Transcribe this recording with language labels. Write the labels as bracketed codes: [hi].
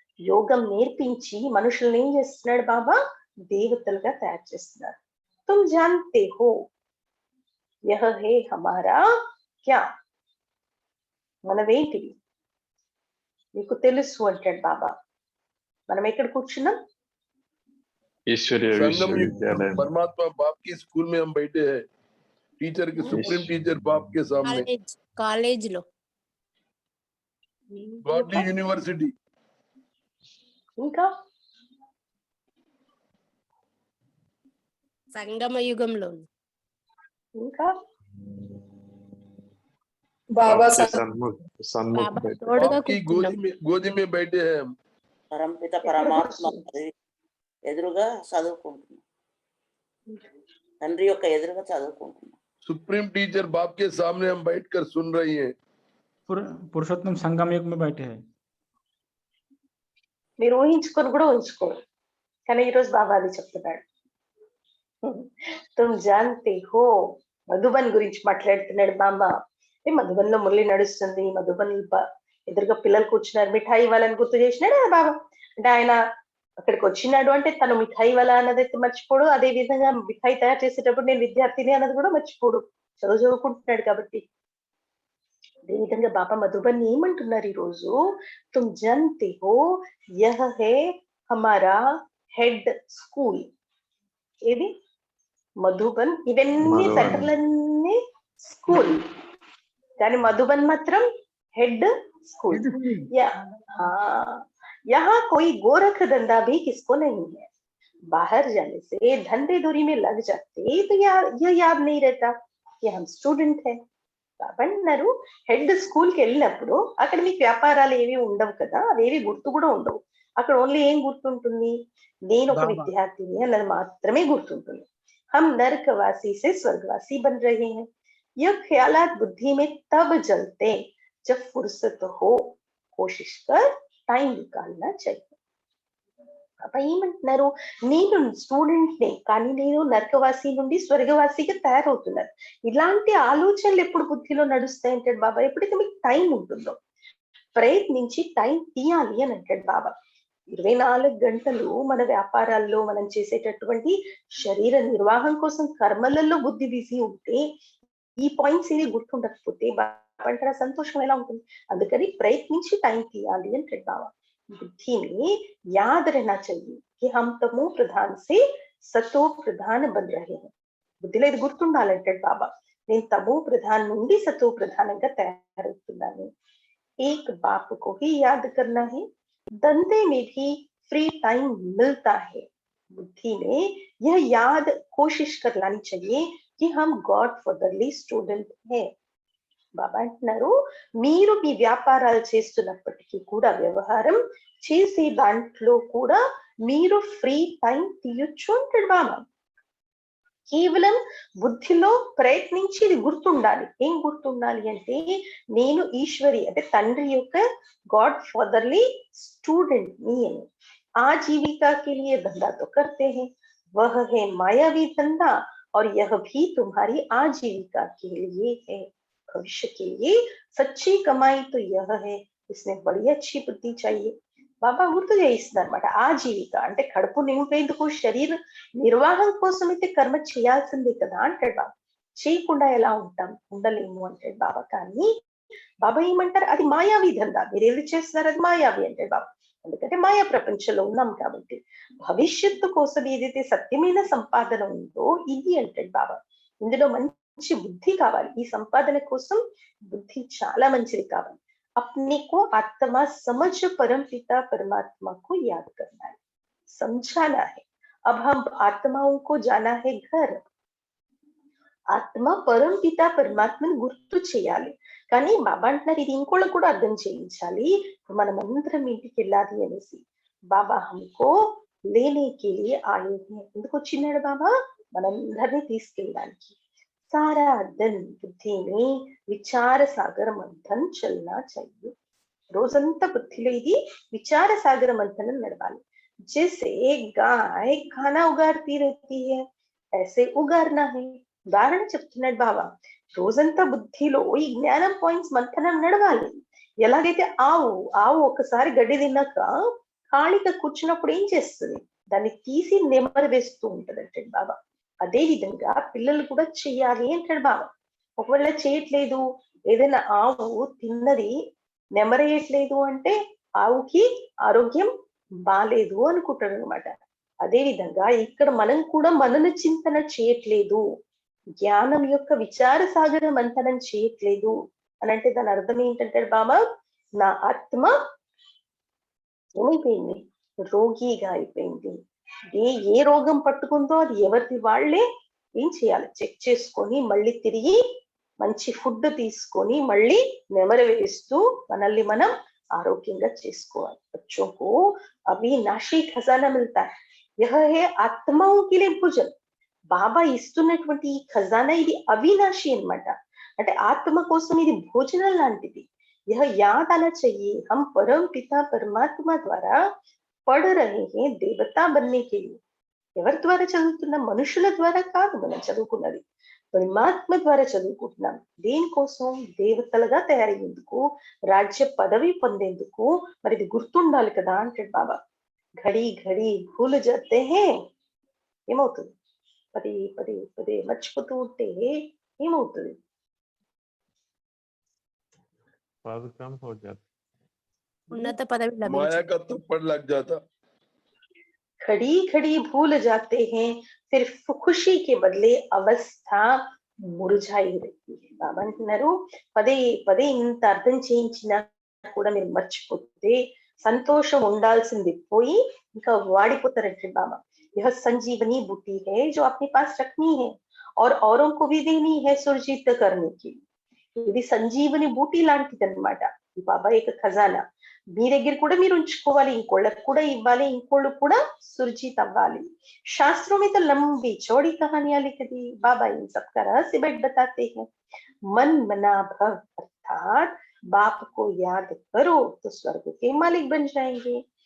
[te] యోగం నేర్పించి మనుషుల్ని ఏం చేస్తున్నాడు బాబా దేవతలుగా తయారు చేస్తున్నారు [hi] तुम जानते हो यह है हमारा क्या [te] మనమేంటిది మీకు తెలుసు అంటాడు బాబా మనం ఎక్కడ కూర్చున్నాం ఈశ్వరీయ [hi] संगम [te] విశ్వవిద్యాలయం [hi] परमात्मा बाप की स्कूल में हम बैठे हैं टीचर की सुप्रीम टीचर बाप के सामने [te] కాలేజ్ లో [en] godly university [te] ఇంకా సంగమ యుగంలో ఉంది. ఇంకా [hi] बाबा आपके सन सन्मुख सन्मुख [te] బాబా [hi] बैठे [te] తోడుగా [hi] आपकी [te] కూర్చున్నాం. [hi] गोदी में बैठे हैं हम। [te] పరమపిత పరమాత్మ ఎదురుగా చదువుకుంటున్నాం. తండ్రి యొక్క ఎదురుగా చదువుకుంటున్నాం. [hi] सुप्रीम टीचर बाप के सामने हम बैठकर सुन रही हैं। पुरुषोत्तम संगम युग में बैठे हैं। [te] మీరు ఊహించుకొని కూడా ఊహించుకోరు, కానీ ఈరోజు బాబా అది చెప్తున్నాడు. [hi] తుమ్ జాన్తే హో, [te] మధుబన్ గురించి మాట్లాడుతున్నాడు బాబా. మధుబన్ లో మురళి నడుస్తుంది, మధుబన్ ఎదురుగా పిల్లలు కూర్చున్నారు, మిఠాయి ఇవ్వాలని గుర్తు చేసినాడు కదా బాబా. అంటే ఆయన అక్కడికి వచ్చినాడు అంటే తను మిఠాయి ఇవ్వాలా అన్నది అయితే మర్చిపోడు, అదే విధంగా మిఠాయి తయారు చేసేటప్పుడు నేను విద్యార్థిని అన్నది కూడా మర్చిపోడు, చదువుకుంటున్నాడు కాబట్టి. అదేవిధంగా బాబా మధుబన్ ఏమంటున్నారు ఈ రోజు, [hi] తుమ్ జన్తే హో యహ హే హమారా హెడ్ స్కూల్. [te] ఏది మధుబన్, ఇవన్నీ సెంటర్లన్నీ స్కూల్, కానీ మధుబన్ మాత్రం హెడ్ स्कूल। [hi] यहाँ कोई गोरख धंधा भी किसको नहीं है, बाहर जाने से धंधे धुरी में लग जाते तो यह याद नहीं रहता कि हम स्टूडेंट है। [te] అన్నారు హెడ్ స్కూల్ కి వెళ్ళినప్పుడు అక్కడ మీకు వ్యాపారాలు ఏవి ఉండవు కదా, అవేవి గుర్తు కూడా ఉండవు. అక్కడ ఓన్లీ ఏం గుర్తుంటుంది, నేను ఒక విద్యార్థిని అన్నది మాత్రమే గుర్తుంటుంది. [hi] हम नरकवासी से स्वर्गवासी बन रहे हैं, यह ख्यालात बुद्धि में तब जलते जब फुर्सत हो, कोशिश कर टाइम निकालना चाहिए। [te] పాప ఏమంటున్నారు, నేను స్టూడెంట్ నే కానీ నేను నరకవాసి నుండి స్వర్గవాసిగా తయారవుతున్నాను. ఇలాంటి ఆలోచనలు ఎప్పుడు బుద్ధిలో నడుస్తాయి అంటాడు బాబా, ఎప్పుడైతే మీకు టైం ఉంటుందో. ప్రయత్నించి టైం తీయాలి అని అంటాడు బాబా. 24 గంటలు మన వ్యాపారాల్లో మనం చేసేటటువంటి శరీర నిర్వాహం కోసం కర్మలలో బుద్ధి బిజీ ఉంటే, ఈ పాయింట్స్ ఏవి గుర్తుండకపోతే బాబా అంటారా సంతోషం ఎలా ఉంటుంది. అందుకని ప్రయత్నించి టైం తీయాలి అంటాడు బాబా. [hi] बुद्धि में याद रहना चाहिए कि हम तमो प्रधान से सतो प्रधान बन रहे हैं. [te] బుద్ధిలో ఇది గుర్తుండాలంటాడు బాబా, నేను తమో ప్రధాన్ నుండి సతో ప్రధానంగా తయారవుతున్నాను. [hi] एक बाप को ही याद करना है, धंधे में भी फ्री टाइम मिलता है. बुद्धि में यह याद कोशिश कर लानी चाहिए कि हम गॉड फादरली स्टूडेंट है. [te] బాబా అంటున్నారు, మీరు మీ వ్యాపారాలు చేస్తున్నప్పటికీ కూడా, వ్యవహారం చేసే దాంట్లో కూడా మీరు ఫ్రీ టైం తీయొచ్చు అంటాడు బాబా. కేవలం బుద్ధిలో ప్రయత్నించి ఇది గుర్తుండాలి. ఏం గుర్తుండాలి అంటే, నేను ఈశ్వరి అంటే తండ్రి యొక్క [hi] गॉड फादरली स्टूडेंट नी है. आजीविका के लिए धंधा तो करते हैं, वह है मायावी धंधा, और यह भी तुम्हारी आजीविका के लिए है. भविष्य के लिए सच्ची कमाई तो यह है, इसमें बड़ी अच्छी बुद्धि चाहिए. [te] బాబా గుర్తు చేయిస్తున్నారు అనమాట. ఆజీవిక అంటే కడుపు నింపేందుకు శరీర నిర్వాహం కోసం అయితే కర్మ చేయాల్సిందే కదా అంటాడు బాబా. చేయకుండా ఎలా ఉంటాం, ఉండలేము అంటాడు బాబా. కానీ బాబా ఏమంటారు, అది మాయావి ధందా, మీరు ఏది చేస్తున్నారు అది మాయావి అంటాడు బాబా. ఎందుకంటే మాయా ప్రపంచంలో ఉన్నాం కాబట్టి. భవిష్యత్తు కోసం ఏదైతే సత్యమైన సంపాదన ఉందో ఇది అంటాడు బాబా. ఇందులో మంచి బుద్ధి కావాలి. ఈ సంపాదన కోసం బుద్ధి చాలా మంచిది కావాలి. [hi] अपने को आत्मा समझ परम पिता परमात्मा को याद करना है, समझाना है. अब हम आत्माओं को जाना है घर. [te] ఆత్మ పరం పిత పరమాత్మని గుర్తు చేయాలి. కానీ బాబా అంటున్నారు, ఇది ఇంకోళ్ళకు కూడా అర్థం చేయించాలి. మనం అందరం ఇంటికి వెళ్ళాలి అనేసి. [hi] బాబా హమ్కో లేనే కే లియే ఆయే హై. [te] ఎందుకు వచ్చినాడు బాబా, మనందరినీ తీసుకెళ్ళడానికి. [hi] सारा दिन बुद्धि में विचार सागर मंथन चलना चाहिए. [te] రోజంతా బుద్ధిలో ఇది విచార సాగర మంథనం నడవాలి. [hi] जैसे गाय खाना उगारती रहती है, ऐसे उगारना है. [te] ఉదాహరణ చెప్తున్నాడు బాబా. రోజంతా బుద్ధిలో ఈ జ్ఞానం పాయింట్స్ మంథనం నడవాలి. ఎలాగైతే ఆవు ఒకసారి గడ్డి తిన్నాక ఖాళీగా కూర్చున్నప్పుడు ఏం చేస్తుంది, దాన్ని తీసి నెమరు వేస్తూ ఉంటది అంటాడు బాబా. అదే విధంగా పిల్లలు కూడా చెయ్యాలి అంటాడు బాబా. ఒకవేళ చేయట్లేదు, ఏదైనా ఆవు తిన్నది నెమరేయట్లేదు అంటే ఆవుకి ఆరోగ్యం బాలేదు అనుకుంటాడు అనమాట. అదే విధంగా ఇక్కడ మనం కూడా మనను చింతన చేయట్లేదు, జ్ఞానం యొక్క విచార సాగర మంథనం చేయట్లేదు అని అంటే దాని అర్థం ఏంటంటాడు బాబా, నా ఆత్మ ఏమైపోయింది, రోగిగా అయిపోయింది, ఏ రోగం పట్టుకుందో అది ఎవరిది వాళ్ళే ఏం చేయాలి, చెక్ చేసుకొని మళ్ళీ తిరిగి మంచి ఫుడ్ తీసుకొని మళ్ళీ నెమరు వేస్తూ మనల్ని మనం ఆరోగ్యంగా చేసుకోవాలి. [hi] बच्चों को अविनाशी खजाना मिलता है, यह है आत्माओं के लिए भोजन. [te] బాబా ఇస్తున్నటువంటి ఈ ఖజానా ఇది అవినాశి అన్నమాట. అంటే ఆత్మ కోసం ఇది భోజనం లాంటిది. यह याद आना चाहिए, हम परम पिता परमात्मा द्वारा पढ़ रहे हैं देवता बनने के लिए. ఎవరి ద్వారా చదువుతున్నాం? మనుషుల ద్వారా కాదు మనం చదువుకున్నది, పరమాత్మ ద్వారా చదువుకుంటున్నాం. దేనికోసం? దేవతలుగా తయారయ్యేందుకు, రాజ్య పదవి పొందేందుకు. మరి ఇది గుర్తుండాలి కదా అంటాడు బాబా. [hi] ఘడి ఘడి భూలు జాతే హే, [te] ఏమవుతుంది? పదే పదే పదే మర్చిపోతూ ఉంటే ఏమవుతుంది? [hi] पद कम हो जाता। [te] ఉన్నత పదవి [hi] माया [te] లభించదు. [hi] का थप्पड़ लग जाता। घड़ी घड़ी भूल जाते हैं, फिर खुशी के बदले अवस्था మురుజాయి रहती है. [te] బాబా అంటున్నారు పదే పదే ఇంత అర్థం చేయించినా కూడా మీరు మర్చిపోతే సంతోషం ఉండాల్సింది పోయి ఇంకా వాడిపోతారంటే బాబా. [hi] यह संजीवनी बूटी है जो अपने पास रखनी है और औरों को भी देनी है सुरजित करने की. [te] ఇది సంజీవని బూటీ లాంటిది అనమాట. ఈ బాబా యొక్క ఖజానా మీ దగ్గర కూడా మీరు ఉంచుకోవాలి, ఇంకోళ్ళకు కూడా ఇవ్వాలి, ఇంకోళ్ళు కూడా సురజిత్ అవ్వాలి. [hi] शास्त्रों में तो लंबी चौड़ी कहानियां लिख दी, बाबा इन सब का रहस्य बैठ बताते हैं. मन मना भव अर्थात बाप को याद करो तो स्वर्ग के मालिक बन जाएंगे.